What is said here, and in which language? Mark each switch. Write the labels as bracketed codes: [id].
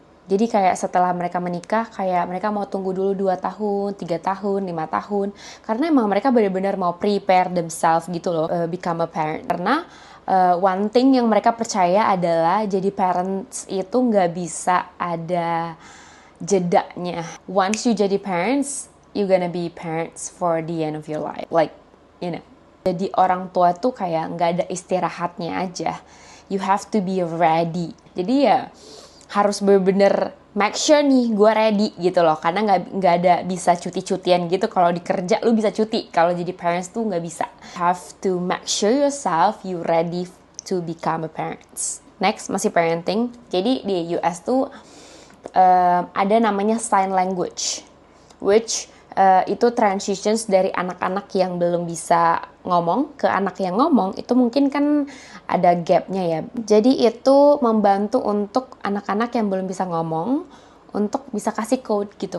[id] Jadi kayak setelah mereka menikah, kayak mereka mau tunggu dulu 2 tahun, 3 tahun, 5 tahun. Karena emang mereka benar-benar mau [en] prepare themselves [id] gitu loh, [en] become a parent. [id] Karena [en] one thing [id] yang mereka percaya adalah jadi parents itu nggak bisa ada jedanya. [en] Once you [id] jadi [en] parents, you gonna be parents for the end of your life. Like, you know. [id] Jadi orang tua tuh kayak nggak ada istirahatnya aja. [en] You have to be ready. [id] Jadi ya harus bener-bener [en] make sure [id] nih gue ready gitu loh. Karena nggak ada bisa cuti-cutian gitu. Kalau di kerja lu bisa cuti. Kalau jadi parents tuh nggak bisa. [en] Have to make sure yourself you ready to become a parents. [id] Next, masih parenting. Jadi di US tuh ada namanya sign language, [en] which [id] itu transitions dari anak-anak yang belum bisa ngomong ke anak yang ngomong. Itu mungkin kan ada gapnya ya. Jadi itu membantu untuk anak-anak yang belum bisa ngomong untuk bisa kasih code gitu.